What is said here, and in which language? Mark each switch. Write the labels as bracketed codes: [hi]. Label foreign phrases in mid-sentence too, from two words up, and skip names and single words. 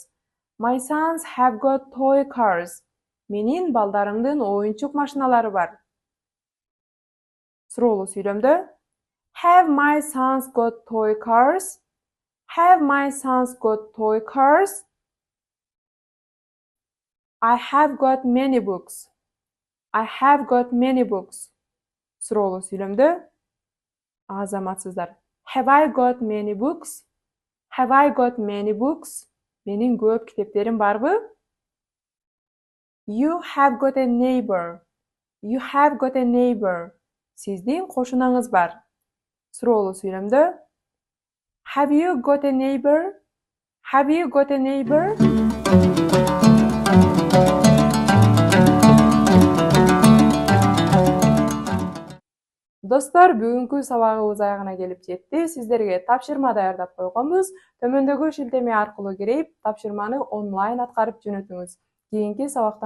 [en] My sons have got toy cars. [ky] Менин балдарымдын оюнчук машиналары бар. Суроолуу сүйлөмдө [en] Have my sons got toy cars? Have my sons got toy cars? I have got many books. I have got many books. [ky] Суроолуу сүйлөмдө азаматсыздар. [en] Have I got many books? Have I got many books? [ky] Менин көп китептерим барбы? [en] You have got a neighbor. You have got a neighbor. [ky] Сиздин кошунаңыз бар. Суроолуу сүйлөмдө [en] Have you got a neighbor? Have you got a neighbor? [ky] Достор, бүгүнкү сабагыбыз аягына келип жетти. Сиздерге тапшырма даярдап койгонбуз. Төмөндөгү шилтеме аркылуу кирип, тапшырманы онлайн аткарып жөнөтүңүз.